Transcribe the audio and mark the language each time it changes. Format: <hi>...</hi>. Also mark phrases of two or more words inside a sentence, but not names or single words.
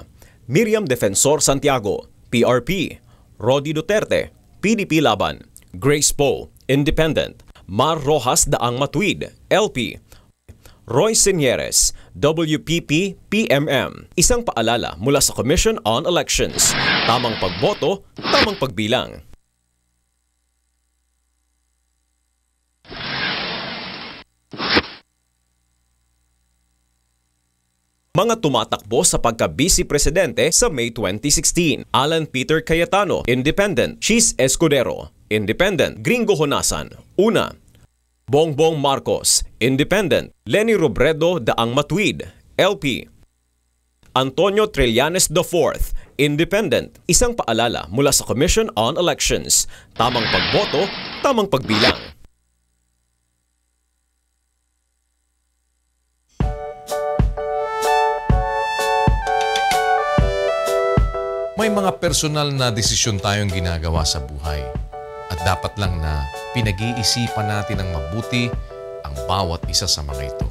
<tl>Miriam Defensor Santiago, PRP. Rodi Duterte, PDP Laban. Grace Poe, Independent. Mar Rojas Daang Matuid, LP. Roy Senieres, WPP, PMM. Isang paalala mula sa Commission on Elections. Tamang pagboto, tamang pagbilang. Mga tumatakbo sa pagka-vice presidente sa May 2016. Alan Peter Cayetano, Independent. Chis Escudero, Independent. Gringo Honasan, una. Bongbong Marcos, Independent. Lenny Robredo Daang Matuid, LP. Antonio Trillanes IV, Independent. Isang paalala mula sa Commission on Elections. Tamang pagboto, tamang pagbilang. May mga personal na desisyon tayong ginagawa sa buhay at dapat lang na pinag-iisipan natin ng mabuti ang bawat isa sa mga ito.</tl>